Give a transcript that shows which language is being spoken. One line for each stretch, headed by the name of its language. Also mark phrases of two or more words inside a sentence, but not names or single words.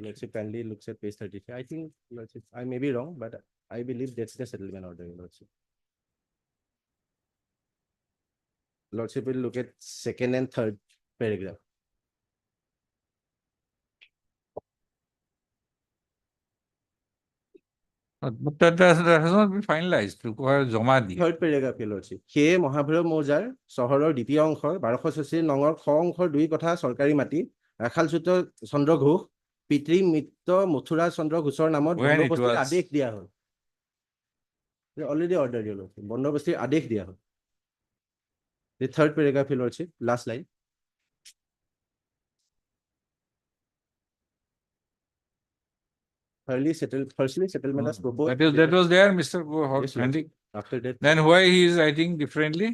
English: Lordship kindly looks at page 33. I think, Lordship, I may be wrong, but I believe that's the settlement order, Lordship. Lordship will look at second and third paragraph. But that has not been finalized.
Assamese: জমা দিয়ে।
English: Third paragraph, Your Lordship.
Assamese: সেয়ে মহাভৈৰৱ মৌজাৰ চহৰৰ দ্বিতীয় অংশৰ 1284 নঙৰ খ অংশৰ 2 কথা চৰকাৰী মাটি ৰাখালচ্যুত চন্দ্ৰ ঘোষ পিতৃ মিত্ৰ মথুৰা চন্দ্ৰ ঘোষৰ নামত
English: When it
Assamese: বন্দোবস্তিৰ
English: was-
Assamese: আদেশ দিয়া হ'ল।
English: Already ordered, Your Lordship.
Assamese: বন্দোবস্তিৰ আদেশ দিয়া হ'ল।
English: The third paragraph, Your Lordship, last line. Firstly, settlement was proposed. That was there, Mr. Yes, Hendrik. After that. Then why he is writing differently?